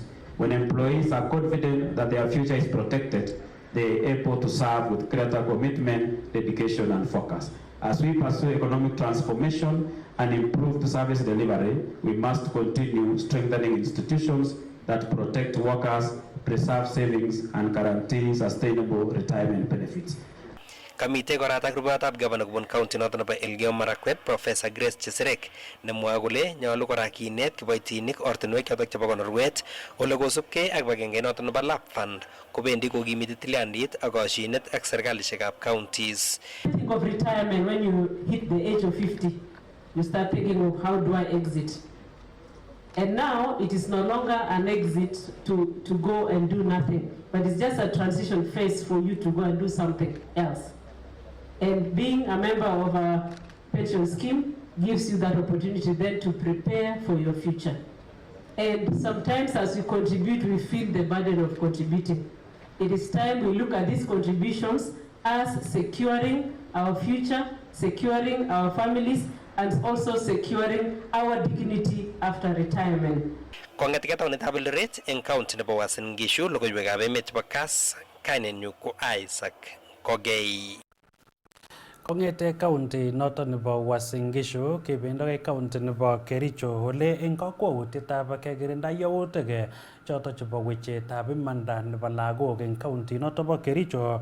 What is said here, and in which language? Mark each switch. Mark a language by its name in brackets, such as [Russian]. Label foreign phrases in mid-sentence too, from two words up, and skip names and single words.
[English] When employees are confident that their future is protected, they are able to serve with greater commitment, dedication, and focus. As we pursue economic transformation and improved service delivery, we must continue strengthening institutions that protect workers, preserve savings, and guarantee sustainable retirement benefits. [Kalenjin] Kamite koratak rubeiwotab gavana kobun county noton nebo Elgeyo Marakwet Professor Grace Chesirek nemwoe kole nyolu kora kinet kiboitinik ortinwek chotok chebo konorwet ole kosubkei ak kibagenge noton nebo Love Fund kobendi kokimiti tilyandit ak koshinet ak serkalishekab counties. [English] Think of retirement when you hit the age of 50, you start thinking of how do I exit. And now it is no longer an exit to go and do nothing, but it's just a transition phase for you to go and do something else. And being a member of a pension scheme gives you that opportunity then to prepare for your future. And sometimes as we contribute, we feel the burden of contributing. It is time we look at these contributions as securing our future, securing our families, and also securing our dignity after retirement. [Kalenjin] Kong'etikei taonitab Eldoret eng county nebo Uasin Gishu, logoiwekab emet chebo Kass, kainenyu ko Isaac Kogei. Kong'ete county noton nebo Uasin Gishu kebendoi county nebo Kericho ole eng kakwautietab kekirinda yautik chotok chebo wechetab imanda nebo lagok eng county noton bo Kericho